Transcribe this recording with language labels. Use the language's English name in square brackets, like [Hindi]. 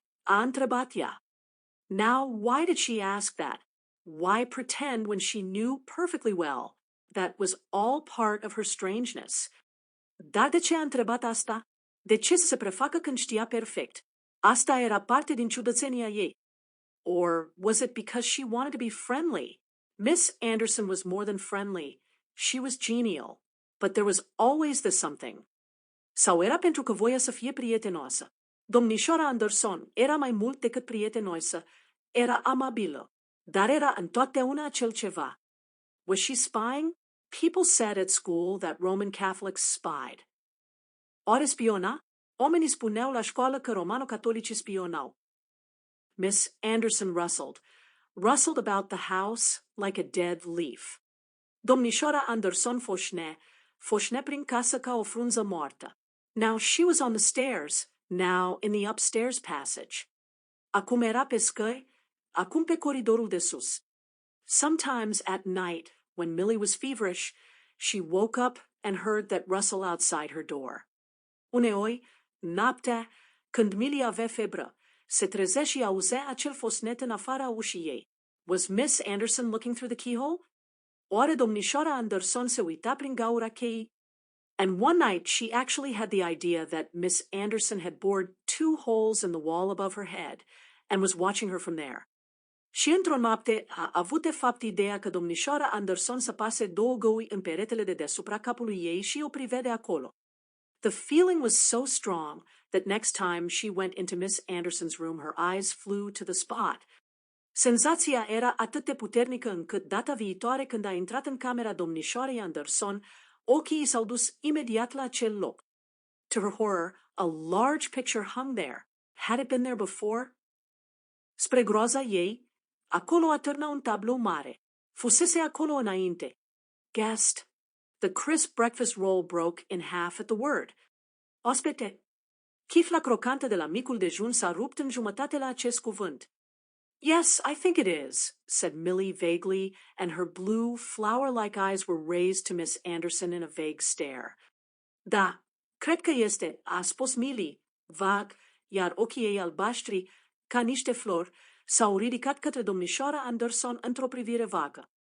[Romanian] A întrebat ea. [English] Now, why did she ask that? Why pretend when she knew perfectly well that was all part of her strangeness? [Romanian] Dar de ce a întrebat asta? De ce să se prefacă când știa perfect? Asta era parte din ciudățenia ei. [English] Or was it because she wanted to be friendly? Miss Anderson was more than friendly. She was genial. But there was always the something. [Romanian] Sau era pentru că voia să fie prietenoasă. Domnișoara Anderson era mai mult decât prietenoasă. Era amabilă. Dar era întotdeauna acel ceva. [English] Was she spying? People said at school that Roman Catholics spied. [Romanian] Oare spiona? Oamenii spuneau la școală că romano-catolicii spionau. [English] Miss Anderson rustled about the house like a dead leaf. [Romanian] Domnișoara Anderson foșne prin casă ca o frunză moartă. [English] Now she was on the stairs, now in the upstairs passage. [Romanian] Acum era pe scări, acum pe coridorul de sus. [English] Sometimes at night, when Millie was feverish, she woke up and heard that rustle outside her door. [Romanian] Uneori, noaptea, când Millie avea febră, se trezea și auzea acel fosnet în afara ușii ei. [English] Was Miss Anderson looking through the keyhole? [Romanian] Oare domnișoara Anderson se uita prin gaura cheii? [English] And one night she actually had the idea that Miss Anderson had bored 2 holes in the wall above her head and was watching her from there. [Romanian] Și într-o noapte a avut de fapt ideea că domnișoara Anderson săpase 2 găuri în peretele de deasupra capului ei și o privea de acolo. [English] The feeling was so strong that next time she went into Miss Anderson's room, her eyes flew to the spot. [Romanian] Senzația era atât de puternică încât data viitoare când a intrat în camera domnișoarei Anderson, ochii s-au dus imediat la acel loc. [English] To her horror, a large picture hung there. Had it been there before? [Romanian] Spre groaza ei, acolo atârna un tablou mare. Fusese acolo înainte. [English] Guest. The crisp breakfast roll broke in half at the word. [Romanian] Ospete. Chifla crocantă de la micul dejun s-a rupt în jumătate la acest cuvânt. [English] Yes, I think it is, said Millie vaguely, and her blue, flower-like eyes were raised to Miss Anderson in a vague stare. [Romanian] Da, cred că este, a spus Millie, vag, iar ochii ei albaștri, ca niște flori, s-au ridicat către domnișoara Anderson într-o privire vagă.